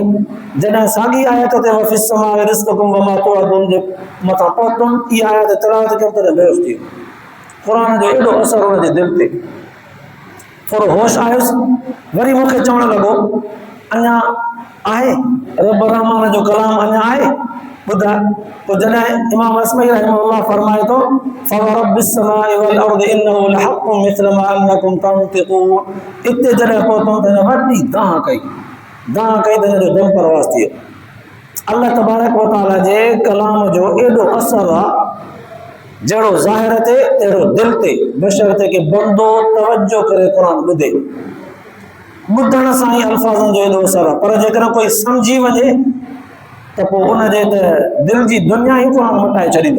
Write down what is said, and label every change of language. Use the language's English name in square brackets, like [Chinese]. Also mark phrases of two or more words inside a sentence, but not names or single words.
[Sindhi] जॾहिं साॻी आयत ते [Arabic] وفي السماء رزقكم وما توعدون [Sindhi] जे मथां पहुतुमि, इहा आयत तिलावत कयमि त बेहोश थी वियो। क़ुर जो एॾो असरु हुन जे दिलि ते। थोरो होश आयुसि, वरी मूंखे चवणु लॻो अञा आहे रब रहमान जो कलाम अञा आहे, ॿुधाए। पोइ जॾहिं इमाम अस्माई रहमहुल्लाह फरमाए थो [Arabic] فورب السماء والأرض إنه لحق مثل ما أنكم تنطقون, [Sindhi] इते जॾहिं पहुतुमि त वॾी दाह कई त हिन जो दम परवास थी वियो। अल्लाह [Arabic] تبارك وتعالى [Sindhi] जे कलाम जो एॾो असरु आहे, जहिड़ो ज़ाहिर ते अहिड़ो दिलि ते, बशर्ते के बंदो तवजो करे क़ुर ॿुधे। ॿुधण सां ई अल्फाज़नि जो एॾो असरु आहे, पर जेकॾहिं कोई सम्झी वञे त पोइ उनजे त दिलि जी दुनिया ई क़ुर मटाए छॾींदो।